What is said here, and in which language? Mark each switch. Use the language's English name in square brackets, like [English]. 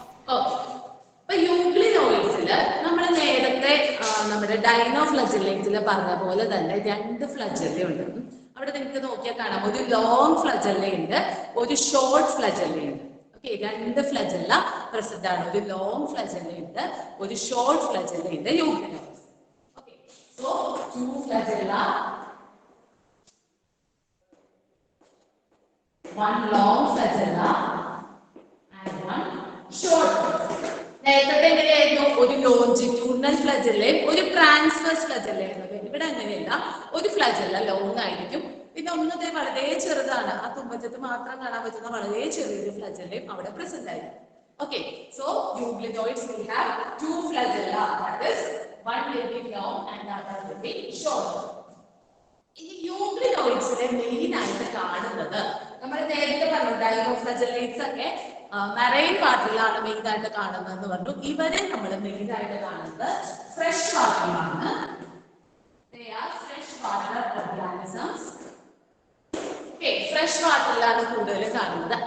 [Malayalam] അപ്പൊ യൂഗ്ലിനോയിഡ്സില് നമ്മൾ നേരത്തെ നമ്മുടെ ഡൈനോഫ്ലജെല്ലൈറ്റ്സിൽ പറഞ്ഞ പോലെ തന്നെ രണ്ട് ഫ്ലജെല്ല ഉണ്ട്. അവിടെ നിങ്ങൾക്ക് നോക്കിയാൽ കാണാം, ഒരു ലോങ് ഫ്ലജെല്ല ഉണ്ട്, ഒരു ഷോർട്ട് ഫ്ലജെല്ല ഉണ്ട്. ഓക്കെ, രണ്ട് ഫ്ലജെല്ല പ്രസന്റ് ആണ്. ഒരു ലോങ് ഫ്ലജെല്ല ഉണ്ട്, ഒരു ഷോർട്ട് ഫ്ലജെല്ല ഉണ്ട് euglenoids. [English] Okay, so two flagella, one long flagella and one short flagella. [Malayalam] നേരത്തെ എങ്ങനെയായിരുന്നു? ഒരു ലോഞ്ചിറ്റ്യൂഡിനൽ ഫ്ലജെല്ലയും ഒരു ട്രാൻസ്വേഴ്സ് ഫ്ലജെല്ലയും. ഇവിടെ അങ്ങനെയല്ല, ഒരു ഫ്ലജെല്ല ലോങ് ആയിരിക്കും, പിന്നെ ഒന്നത്തെ വളരെ ചെറുതാണ്, ആ തുമ്പറ്റത്ത് മാത്രം കാണാൻ പറ്റുന്ന വളരെ ചെറിയൊരു ഫ്ലജെല്ലയും അവിടെ പ്രസന്റ് ആയിരിക്കും. [English] Okay, so euglenoids will have two flagella, that is one will be long and the other will be short. [Malayalam] ഈ യൂഗ്ലിനോയിഡ്സിനെ മെയിൻ ആയിട്ട് കാണുന്നത് നമ്മൾ നേരത്തെ പറഞ്ഞു, ഡൈനോഫ്ലജെല്ലൈറ്റ്സ് ഒക്കെ മറൈൻ വാട്ടറിലാണ് മെയിൻ ആയിട്ട് കാണുന്നതെന്ന് പറഞ്ഞു. ഇവരെ നമ്മൾ മെയിൻ ആയിട്ട് കാണുന്നത് fresh വാട്ടറിലാണ്. Fresh water organisms. Fresh വാട്ടറിലാണ് കൂടുതൽ കാണുന്നത്.